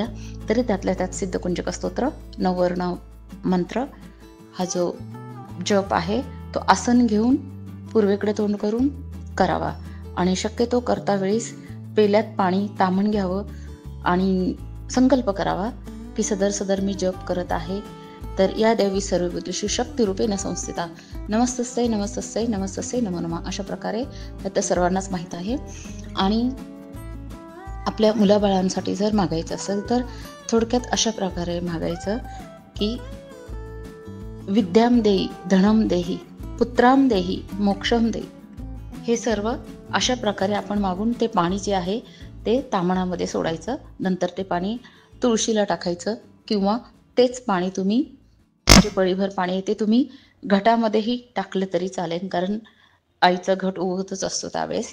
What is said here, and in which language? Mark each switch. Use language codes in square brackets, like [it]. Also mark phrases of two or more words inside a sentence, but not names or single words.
[mr] तरी त्यातल्या त्यात सिद्धकुंजक स्तोत्र, नववर्ण मंत्र हा जो जप आहे तो आसन घेऊन पूर्वेकडे तोंड करून करावा. आणि शक्यतो करता वेळेस पेल्यात पाणी तामण घ्यावं आणि संकल्प करावा की सदर मी जप करत आहे तर [sa] या देवी सर्वभूतेषु शक्तिरूपेण संस्थिता नमस्तस्यै नमस्तस्यै नमस्तस्यै नमो नमः. [mr] अशा प्रकारे आता सर्वांनाच माहीत आहे. आणि आपल्या मुलाबाळांसाठी जर मागायचं असेल तर थोडक्यात अशा प्रकारे मागायचं की [sa] विद्याम देही धनम देही पुत्राम देही मोक्षम देही. [mr] हे सर्व अशा प्रकारे आपण मागून ते पाणी जे आहे ते तामणामध्ये सोडायचं. नंतर ते पाणी तुळशीला टाकायचं किंवा तेच पाणी तुम्ही जे पळीभर पाणी आहे ते तुम्ही घटामध्येही टाकलं तरी चालेल, कारण आईचा घट उगतच असतो त्यावेळेस.